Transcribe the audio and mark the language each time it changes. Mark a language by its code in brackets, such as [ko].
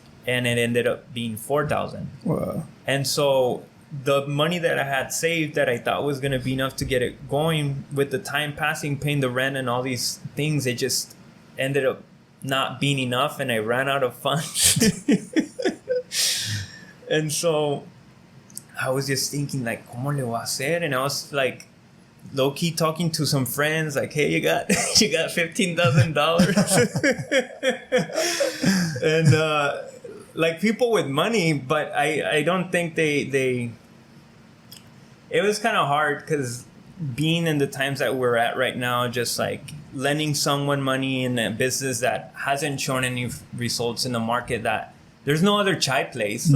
[en] and it ended up being 4,000. Wow. And so the money that I had saved that I thought was going to be enough to get it going, with the time passing, paying the rent and all these things, it just ended up not being enough, and I ran out of funds. And so I was just thinking, like, [es] ¿cómo le voy a hacer? [en] And I was like, low key talking to some friends, like, hey, you got $15,000. And like, people with money, but I don't think they it was kind of hard, because being in the times that we're at right now, just like lending someone money in a business that hasn't shown any results in the market, that there's no other chai place.